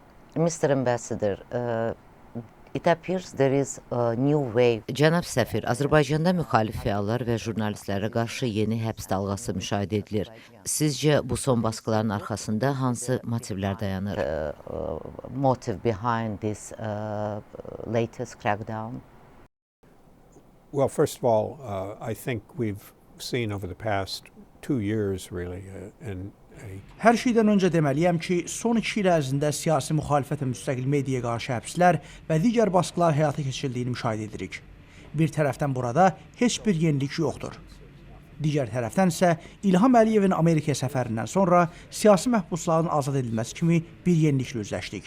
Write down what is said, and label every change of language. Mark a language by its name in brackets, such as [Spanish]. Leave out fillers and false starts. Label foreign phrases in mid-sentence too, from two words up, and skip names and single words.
[English] Mr. Ambassador, it appears there is a new wave. [Azerbaijani] Cənab səfir, Azərbaycanda müxalif fəallar və jurnalistlərə qarşı yeni həbs dalğası müşahidə edilir. Sizcə bu son baskıların arxasında hansı motivlər dayanır? [English] Motive behind this latest crackdown? Well, first of all, I think we've seen over the past 2 years really [Azerbaijani] Hər şeydən öncə deməliyəm ki, son 2 il ərzində siyasi müxalifət və müstəqil mediaya qarşı həbslər və digər baskılar həyata keçirildiyini müşahidə edirik. Bir tərəfdən burada heç bir yenilik yoxdur. Digər tərəfdən isə İlham Əliyevin Amerikaya səfərindən sonra siyasi məhbusların azad edilməsi kimi bir yeniliklə üzləşdik.